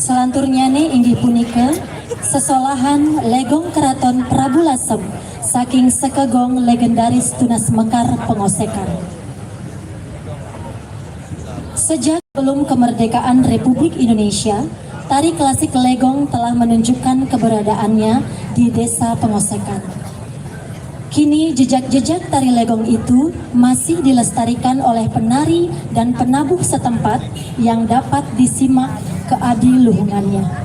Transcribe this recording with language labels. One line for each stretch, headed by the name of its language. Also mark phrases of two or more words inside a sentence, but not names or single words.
Balinese: Selanturnyane inggih punika sesolahan legong keraton Prabu Lasem saking sekegong legendaris Tunas Mekar Pengosekan.
Indonesian: Sejak belum kemerdekaan Republik Indonesia, tari klasik legong telah menunjukkan keberadaannya di Desa Pengosekan. Kini jejak-jejak tari legong itu masih dilestarikan oleh penari dan penabuh setempat yang dapat disimak keadiluhungannya.